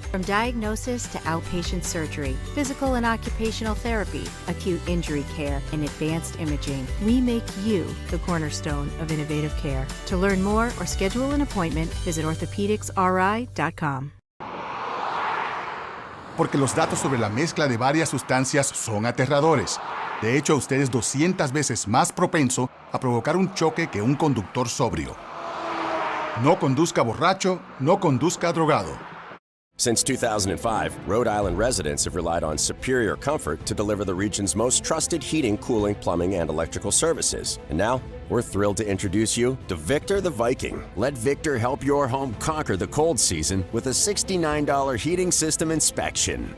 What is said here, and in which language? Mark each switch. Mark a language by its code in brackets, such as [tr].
[en] From diagnosis to outpatient surgery, physical and occupational therapy, acute injury care, and advanced imaging, we make you the cornerstone of innovative care. To learn more or schedule an appointment, visit orthopedicsri.com. [es] Porque los datos sobre la mezcla de varias sustancias son aterradores. De hecho, usted es 200 veces más propenso a provocar un choque que un conductor sobrio. No conduzca borracho, no conduzca drogado. [en] Since 2005, Rhode Island residents have relied on superior comfort to deliver the region's most trusted heating, cooling, plumbing, and electrical services. And now, we're thrilled to introduce you to Victor the Viking. Let Victor help your home conquer the cold season with a $69 heating system inspection.